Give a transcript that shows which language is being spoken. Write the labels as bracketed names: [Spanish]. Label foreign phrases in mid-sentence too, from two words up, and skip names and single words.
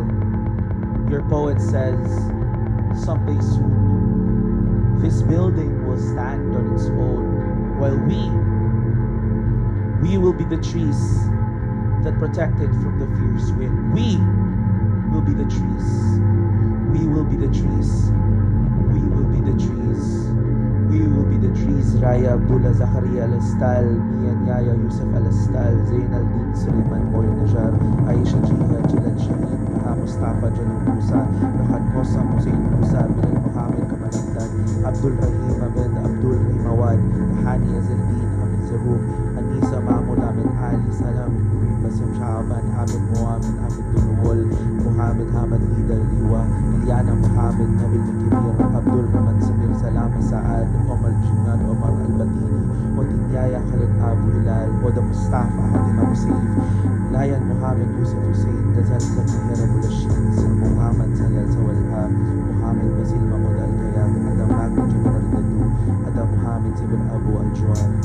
[English] Your poet says, someday soon, this building will stand on its own, while we will be the trees that protect it from the fierce wind. We will be the trees. We will be the trees. We will be the trees. We will be the trees. Raya Abdullah, Zakaria Al-Astal, Mian Yaya Yusuf Al-Astal, Zain Al-Din, Sulaiman Moy Najar, Aisha Jihad, Jalal Shaheen, Maha Mustafa, Jalal Musa, Rakat Hosam Hussein Musa, Bilal Muhammad Kamal Hamdan, Abdul Rahim Ahmed Abdul Rahim Awad, Hani Azaldin, Ahmed Zahub, Anisa Mahmud, Ahmed Ali, Salam, Basim Shahaban, Ahmed Muhammad, Ahmed Dunwol, Muhammad Hamad Nida Liwa, Eliana Muhammad, Nabil Mikimir, Abdul Rahman Samir Salama Saad, Omar Jihad, Omar Al-Batini, Watinyaya Khalid Abu Hilal, Hoda Mustafa, Hatim Abu Saif, Layan Muhammad Yusuf Hussein, Gazal Zakir Abu Lashin, Muhammad Salih Al-Sawalha, Muhammad Basil Mahmud Al-Kayat, Adam Magdi Jabir Al-Dadu, Adam Muhammad Sabir Abu Ajwa.